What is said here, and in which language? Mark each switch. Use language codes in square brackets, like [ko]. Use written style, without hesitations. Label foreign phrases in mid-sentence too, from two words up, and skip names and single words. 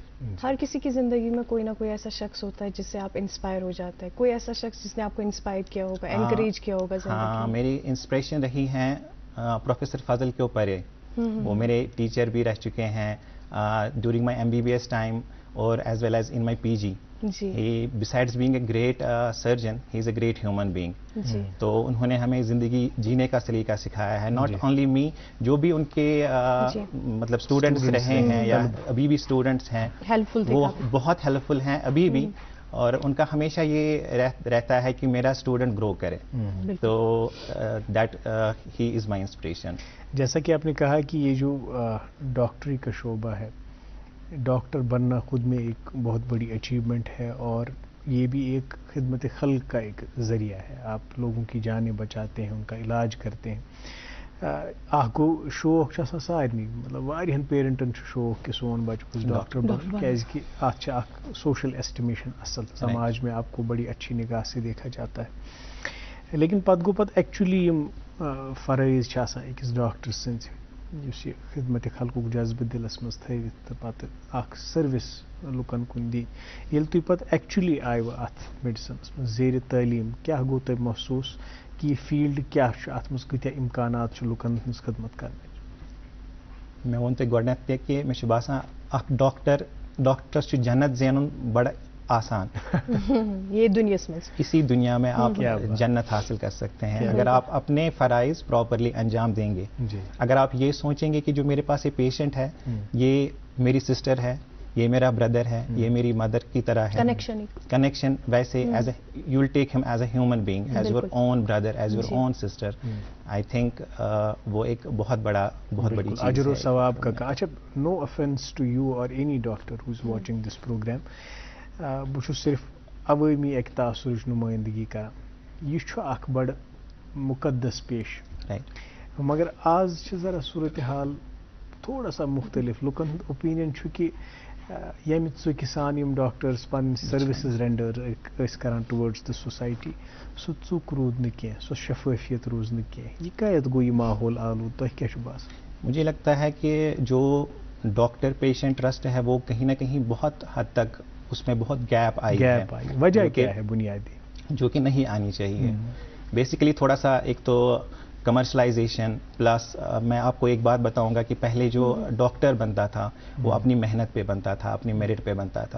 [ur] ہر کسی کی زندگی میں کوئی نہ کوئی ایسا شخص ہوتا ہے جس سے آپ انسپائر ہو جاتے ہیں, کوئی ایسا شخص جس نے آپ کو انسپائر کیا ہوگا, انکریج کیا ہوگا زندگی. ہاں, میری انسپریشن رہی ہیں پروفیسر فضل کے اوپر. وہ میرے ٹیچر بھی رہ چکے ہیں [en] during my MBBS time [ur] اور [en] as well as in my PG. besides being a great surgeon, he is a great human being. [ur] تو انہوں نے ہمیں زندگی جینے کا سلیقہ سکھایا ہے. [en] not only me, [ur] جو بھی ان کے مطلب اسٹوڈنٹس رہے ہیں یا ابھی بھی اسٹوڈنٹس ہیں وہ بہت ہیلپ فل ہیں ابھی بھی, اور ان کا ہمیشہ یہ رہتا ہے کہ میرا اسٹوڈنٹ گرو کرے. تو [en] that he is my inspiration. [ur] جیسا کہ آپ نے کہا کہ یہ جو ڈاکٹری کا شعبہ ہے, ڈاکٹر بننا خود میں ایک بہت بڑی اچیومنٹ ہے اور یہ بھی ایک خدمت خلق کا ایک ذریعہ ہے. آپ لوگوں کی جانیں بچاتے ہیں, ان کا علاج کرتے ہیں. [ks] گوٚو شوق چھُ آسان سارنٕے, مطلب واریاہن پیرنٹن چھُ شوق کہ سون بچہ گوٚژھ ڈاکٹر بنُن, کیازکہ اتھ چھِ اکھ [en] social estimation [ks] اصل, [ur] سماج میں آپ کو بڑی اچھی نگاہ سے دیکھا جاتا ہے. [ks] لیکن پتہٕ گوٚو پتہٕ ایکچولی یم فرائض چھِ آسان أکِس ڈاکٹر سٕنٛدۍ, یُس یہِ خدمت خلقُک جذبہٕ دِلس منٛز تھٲوِتھ تہٕ پتہٕ اکھ سٔروِس لُکن کُن دی. ییٚلہِ تُہۍ پتہٕ ایکچولی آیوٕ اتھ میڈِسنس منٛز زیرِ تعلیٖم, کیاہ گوٚو تۄہہِ محسوٗس کہ یہ فیلڈ کیا چھُ, اتھ منٛز کۭتیاہ امکانات چھِ لُکن ہٕنٛز خدمت کرنٕچ؟ مےٚ ووٚن تۄہہِ گۄڈنٮ۪تھ تہِ کہ مےٚ چھُ باسان اکھ ڈاکٹرس چھُ جنت زینُن بڑٕ آسان. یہ دنیاس منٛز [ur] اسی دنیا میں آپ جنت حاصل کر سکتے ہیں اگر آپ اپنے فرائض پراپرلی انجام دیں گے. اگر آپ یہ سوچیں گے کہ جو میرے پاس یہ پیشنٹ ہے یہ میری سسٹر ہے, یہ میرا بردر ہے, یہ میری مدر کی طرح ہے, کنیکشن ویسے [en] as a you will take him as a human being, as your own brother, as your own sister. I think [ur] وہ ایک بہت بڑی چیز اجر و ثواب کا. [en] اچھا, no offence to you or any doctor who is watching this programme, [ks] بہٕ چھُس صرف عوٲمی اکہِ تاثرٕچ نُمٲیندگی کران. یہ چھُ اکھ بڑٕ مقدس پیش, مگر آز چھِ ذرا صورتحال تھوڑا سا مختلف. لُکن ہُنٛد اوپینین چھُ کہ ییٚمہِ ژُکہِ سان یِم ڈاکٹرس پنٕنۍ [en] services render [ks] ٲسۍ کران [en] towards the society, [ks] سُہ ژُک روٗد نہٕ کینٛہہ, سۄ شفٲفیت روٗز نہٕ کینٛہہ. یہِ کَتہِ گوٚو یہِ ماحول آلوٗد, تۄہہِ کیٛاہ چھُ باسان؟ [ur] مجھے لگتا ہے کہ جو ڈاکٹر پیشنٹ ٹرسٹ ہے وہ کہیں نہ کہیں بہت حد تک اس میں بہت گیپ آئی ہے. وجہ کیا ہے بنیادی جو کہ نہیں آنی چاہیے. بیسیکلی تھوڑا سا ایک تو کمرشلائزیشن پلس میں آپ کو ایک بات بتاؤں گا کہ پہلے جو ڈاکٹر بنتا تھا وہ اپنی محنت پہ بنتا تھا, اپنی میرٹ پہ بنتا تھا.